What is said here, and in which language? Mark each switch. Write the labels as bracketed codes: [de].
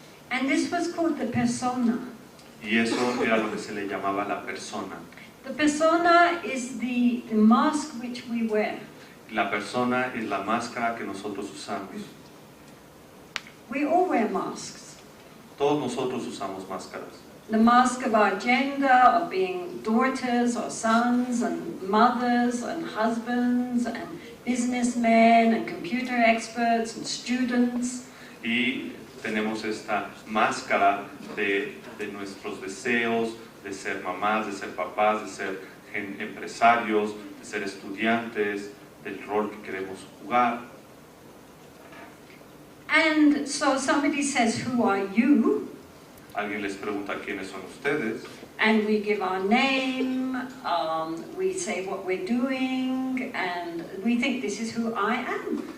[en] And this was called the persona. [es] Y eso era lo que se le llamaba la persona. [en] The persona is the mask which we wear. [es] La persona es la máscara que nosotros usamos. [en] We all wear masks. [es] Todos nosotros usamos máscaras. [en] The mask of our gender, of being daughters or sons and mothers and husbands and businessmen and computer experts and students. [es] Y tenemos esta máscara de nuestros deseos, de ser mamás, de ser papás, de ser empresarios, de ser estudiantes, del rol que queremos jugar. [en] And so somebody says, who are you? [es] Alguien les pregunta quiénes son ustedes. [en] And we give our name, we say what we're doing, and we think this is who I am.